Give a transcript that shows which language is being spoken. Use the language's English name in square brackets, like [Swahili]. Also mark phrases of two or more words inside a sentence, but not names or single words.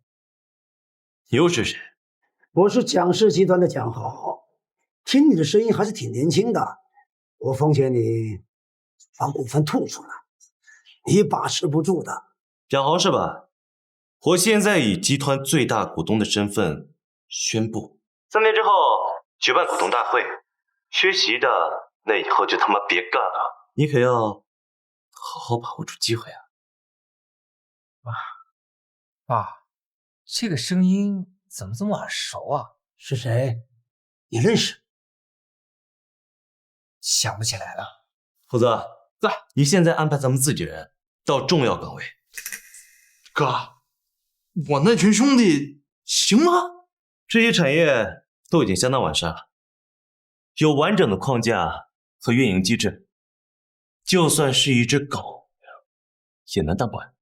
[Chinese] 又是誰？我是蔣氏集團的蔣豪，聽你的聲音還是挺年輕的。我奉勸你把股份吐出來，你把持不住的。蔣豪是吧？我現在以集團最大股東的身份宣布，3年之後舉辦股東大會，缺席的那以後就他媽別幹了。你可要好好把握住機會啊！爸，這個聲音怎麼這麼耳熟啊？是誰？你認識？想不起來了。虎子，在，你現在安排咱們自己人到重要崗位。哥，我那群兄弟行嗎？這些產業都已經相當完善了，有完整的框架和運營機制，就算是一隻狗也能當官。